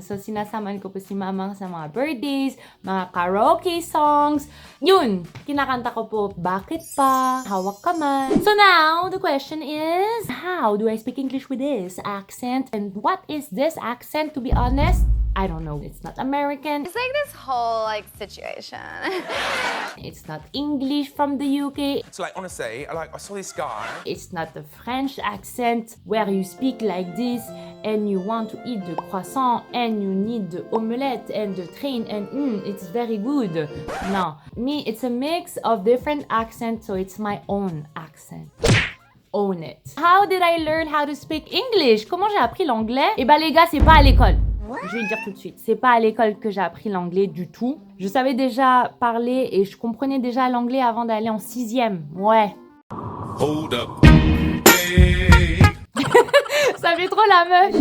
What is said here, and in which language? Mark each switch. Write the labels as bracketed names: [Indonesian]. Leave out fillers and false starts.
[Filipino] So, sinasaman ko po si mama sa mga birthdays, mga karaoke songs. Yun, kinakanta ko po, bakit pa? Hawak ka man. [English] So now, the question is, how do I speak English with this accent? And what is this accent, to be honest? I don't know. It's not American. It's like this whole situation. It's not English from the UK. So like honestly, I saw this guy. It's not the French accent where you speak like this and you want to eat the croissant and you need the omelette and the train and it's very good. No, me, it's a mix of different accents, so it's my own accent. Own it. How did I learn how to speak English? [French] Comment j'ai appris l'anglais? Eh ben les gars, c'est pas à l'école. Je vais le dire tout de suite, c'est pas à l'école que j'ai appris l'anglais du tout. Je savais déjà parler et je comprenais déjà l'anglais avant d'aller en 6e. Ouais. [English] Hold up. Hey. [French] Ça fait trop la meuf.